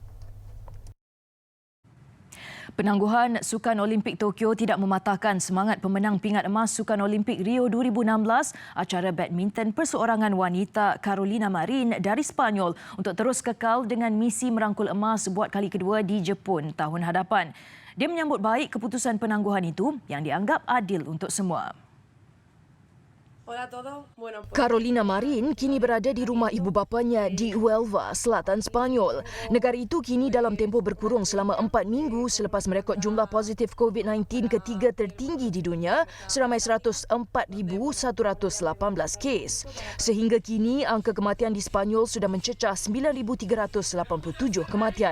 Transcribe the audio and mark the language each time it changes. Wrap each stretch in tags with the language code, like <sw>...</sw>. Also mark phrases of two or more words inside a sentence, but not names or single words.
<ms>Penangguhan Sukan Olimpik Tokyo tidak mematahkan semangat pemenang pingat emas Sukan Olimpik Rio 2016, acara badminton perseorangan wanita Carolina Marin dari Sepanyol untuk terus kekal dengan misi merangkul emas buat kali kedua di Jepun tahun hadapan. Dia menyambut baik keputusan penangguhan itu yang dianggap adil untuk semua.</ms> <es>Hola a todos. Bueno, pues...</es> <ms>Carolina Marin kini berada di rumah ibu bapanya di Huelva, selatan Spanyol. Negara itu kini dalam tempoh berkurung selama 4 minggu selepas merekod jumlah positif COVID-19 ketiga tertinggi di dunia seramai 104,118 kes. Sehingga kini, angka kematian di Spanyol sudah mencecah 9,387 kematian.</ms>